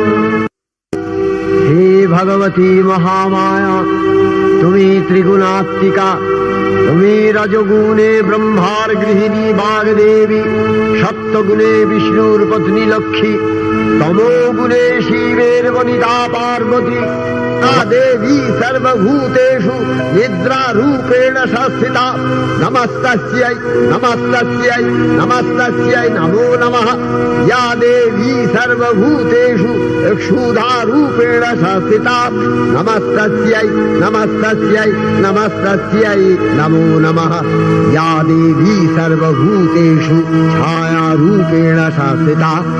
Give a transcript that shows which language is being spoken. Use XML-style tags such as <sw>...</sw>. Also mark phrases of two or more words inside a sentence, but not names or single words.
<bn>হে ভগবতী মহামায়া, তুমি ত্রিগুণাত্মিকা, তুমি রজগুণে ব্রহ্মার গৃহিণী বাগদেবী, সত্যগুণে বিষ্ণুর পত্নী লক্ষ্মী, তমোগুণে শিবের বনিতা পার্বতী।</bn> <sa>দেবী সর্বভূতেষু নিদ্রা রূপেণ সংস্থিতা। নমস্তস্यै নমস্তস্यै নমস্তস্यै নমো নমঃ। या देवी सर्वभूतेषु क्षुधा रूपेण संस्थिता। नमस्तस्यै नमस्तस्यै नमस्तस्यै नमो नमः। या देवी सर्वभूतेषु छाया रूपेण संस्थिता।</sa>